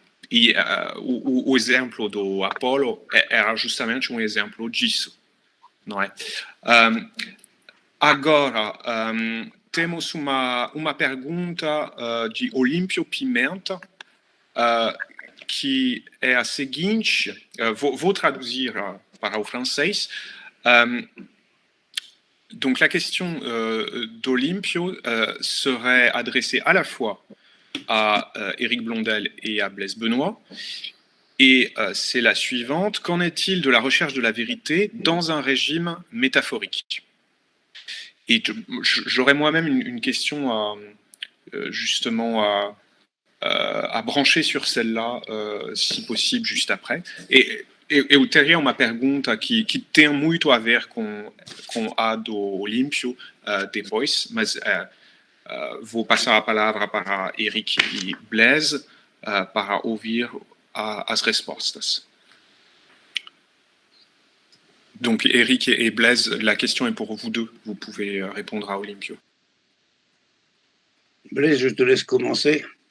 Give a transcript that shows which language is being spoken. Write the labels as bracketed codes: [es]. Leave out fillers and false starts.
[pt] E o exemplo do Apolo era justamente um exemplo disso, não é? Agora, temos uma pergunta de Olímpio Pimenta, que é a seguinte, vou traduzir para o francês. [fr] Donc la question d'Olympio serait adressée à la fois à Éric Blondel et à Blaise Benoît. Et c'est la suivante. Qu'en est-il de la recherche de la vérité dans un régime métaphorique? Et j'aurais moi-même une question justement à brancher sur celle-là, si possible, juste après. [pt] Eu teria uma pergunta que tem muito a ver com a do Olímpio depois, mas vou passar a palavra para Eric e Blaise para ouvir as respostas. [fr] Donc, Eric et Blaise, la question est pour vous deux. Vous pouvez répondre à Olímpio. Blaise, je te laisse commencer.